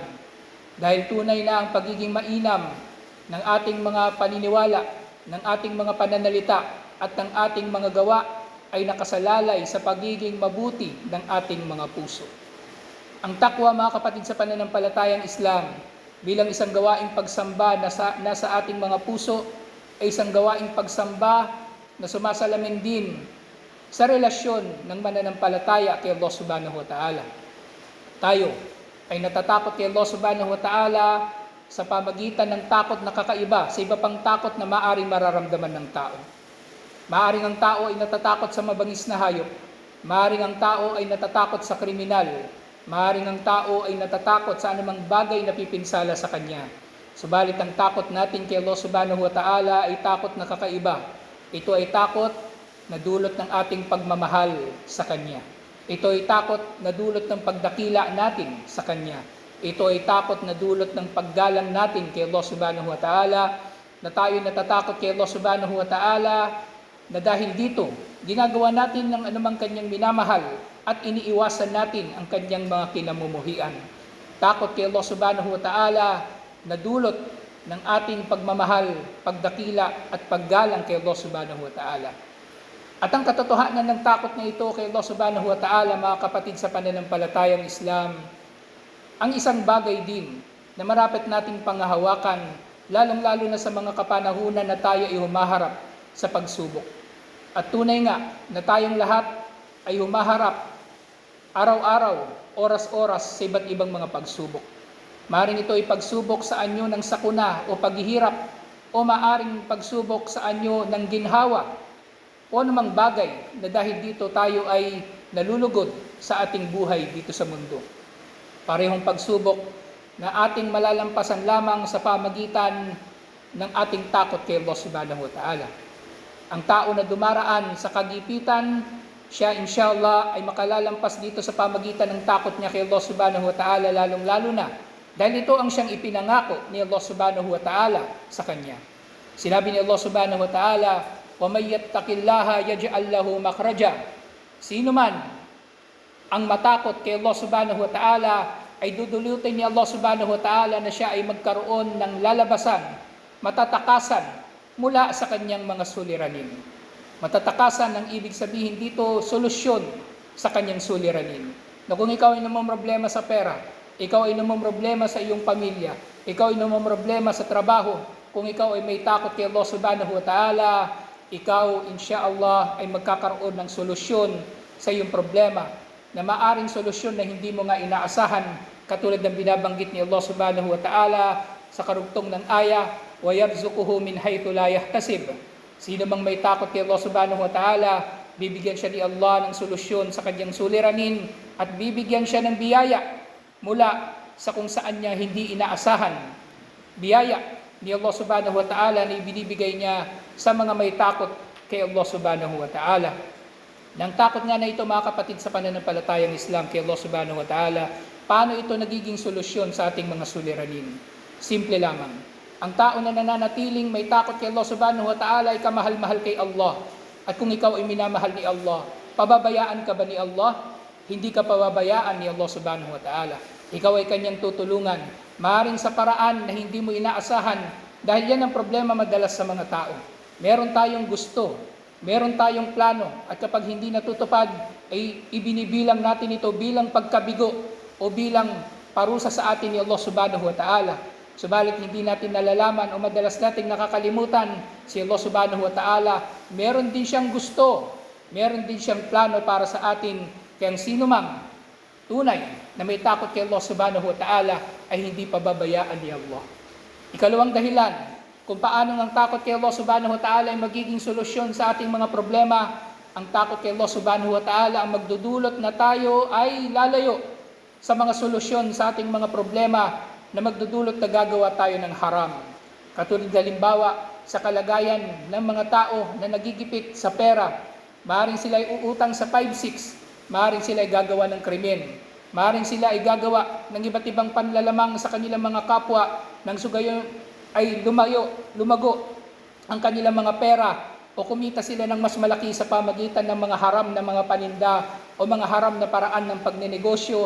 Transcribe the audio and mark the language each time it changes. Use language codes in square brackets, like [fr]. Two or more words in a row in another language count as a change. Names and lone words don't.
[tl] Dahil tunay na ang pagiging mainam ng ating mga paniniwala, ng ating mga pananalita at ng ating mga gawa ay nakasalalay sa pagiging mabuti ng ating mga puso. Ang takwa, mga kapatid sa pananampalatayang Islam, bilang isang gawaing pagsamba na nasa ating mga puso, ay isang gawaing pagsamba na sumasalamin din sa relasyon ng mananampalataya kay Allah [ar] سبحانه وتعالى. [tl] Tayo ay natatakot kay Allah [ar] سبحانه وتعالى [tl] sa pamagitan ng takot na kakaiba sa iba pang takot na maaring mararamdaman ng tao. Maaring ang tao ay natatakot sa mabangis na hayop. Maaring ang tao ay natatakot sa kriminal. Maaring ang tao ay natatakot sa anumang bagay na pipinsala sa kanya. Subalit ang takot natin kay Allah [ar] سبحانه وتعالى [tl] ay takot na kakaiba. Ito ay takot na dulot ng ating pagmamahal sa Kanya. Ito ay takot na dulot ng pagdakila natin sa Kanya. Ito ay takot na dulot ng paggalang natin kay Allah [ar] سبحانه وتعالى, [tl] na tayo natatakot kay Allah [ar] سبحانه وتعالى, [tl] na dahil dito, ginagawa natin ng anumang Kanyang minamahal at iniiwasan natin ang Kanyang mga kinamumuhian. Takot kay Allah [ar] سبحانه وتعالى [tl] na dulot ng ating pagmamahal, pagdakila at paggalang kay Allah [ar] سبحانه وتعالى. [tl] At ang katotohanan ng takot na ito kay Allah [ar] سبحانه وتعالى, [tl] mga kapatid sa pananampalatayang Islam, ang isang bagay din na marapit nating panghahawakan, lalong-lalo na sa mga kapanahunan na tayo ay humaharap sa pagsubok. At tunay nga na tayong lahat ay humaharap araw-araw, oras-oras sa iba't ibang mga pagsubok. Maaring ito ay pagsubok sa anyo ng sakuna o paghihirap, o maaring pagsubok sa anyo ng ginhawa, o anumang bagay na dahil dito tayo ay nalulugod sa ating buhay dito sa mundo. Parehong pagsubok na ating malalampasan lamang sa pamagitan ng ating takot kay Allah [ar] سبحانه وتعالى. [tl] Ang tao na dumaraan sa kagipitan, siya inshallah ay makalalampas dito sa pamagitan ng takot niya kay Allah [ar] سبحانه وتعالى, [tl] lalong-lalo na dahil ito ang siyang ipinangako ni Allah [ar] سبحانه وتعالى [tl] sa kanya. Sinabi ni Allah [ar] سبحانه وتعالى, وَمَنْ يَتَّقِ اللَّهَ يَجْعَلْ لَهُ مَخْرَجًا. [tl] Sino man ang matakot kay Allah [ar] سبحانه وتعالى [tl] ay dudulutin ni Allah [ar] سبحانه وتعالى [tl] na siya ay magkaroon ng lalabasan, matatakasan mula sa kanyang mga suliranin. Matatakasan ang ibig sabihin dito, solusyon sa kanyang suliranin. Na kung ikaw ay namumroblema sa pera, ikaw ay namumroblema sa iyong pamilya, ikaw ay namumroblema sa trabaho, kung ikaw ay may takot kay Allah [ar] سبحانه وتعالى, [tl] ikaw insyaallah ay magkakaroon ng solusyon sa iyong problema, na maaring solusyon na hindi mo nga inaasahan, katulad ng binabanggit ni Allah [ar] سبحانه وتعالى [tl] sa karugtong ng aya, [ar] وَيَرْزُقُهُ مِنْ حَيْثُ لَا يَحْتَسِبُ. [tl] Sino mang may takot kay Allah [ar] سبحانه وتعالى, [tl] bibigyan siya ni Allah ng solusyon sa kanyang suliranin at bibigyan siya ng biyaya mula sa kung saan niya hindi inaasahan. Biyaya ni Allah [ar] سبحانه وتعالى [tl] na ibinibigay niya sa mga may takot kay Allah [ar] سبحانه وتعالى. [tl] Nang takot nga na ito, mga kapatid, sa pananampalatayang Islam kay Allah [ar] سبحانه وتعالى, [tl] paano ito nagiging solusyon sa ating mga suliranin? Simple lamang. Ang tao na nananatiling may takot kay Allah [ar] سبحانه وتعالى [tl] ay kamahal-mahal kay Allah. At kung ikaw ay minamahal ni Allah, pababayaan ka ba ni Allah? Hindi ka pababayaan ni Allah [ar] سبحانه وتعالى. [tl] Ikaw ay kanyang tutulungan, maaaring sa paraan na hindi mo inaasahan, dahil yan ang problema madalas sa mga tao. Meron tayong gusto, meron tayong plano, at kapag hindi natutupad, ay ibinibilang natin ito bilang pagkabigo o bilang parusa sa atin ni Allah [ar] سبحانه وتعالى. [tl] Subalit hindi natin nalalaman o madalas nating nakakalimutan, si Allah [ar] سبحانه وتعالى, [tl] meron din siyang gusto, meron din siyang plano para sa atin. Kaya sino mang tunay na may takot kay Allah [ar] سبحانه وتعالى [tl] ay hindi pababayaan ni Allah. Ikalawang dahilan kung paano ang takot kay Allah [ar] سبحانه وتعالى [tl] ay magiging solusyon sa ating mga problema, ang takot kay Allah [ar] سبحانه وتعالى [tl] ang magdudulot na tayo ay lalayo sa mga solusyon sa ating mga problema, na magdudulot na gagawa tayo ng haram. Katulad halimbawa sa kalagayan ng mga tao na nagigipit sa pera, maaaring sila ay uutang sa 5-6, maaaring sila ay gagawa ng krimen, maaaring sila ay gagawa ng iba't ibang panlalamang sa kanilang mga kapwa, nang sugayon ay lumago ang kanilang mga pera, o kumita sila ng mas malaki sa pamagitan ng mga haram na mga paninda o mga haram na paraan ng pagnenegosyo.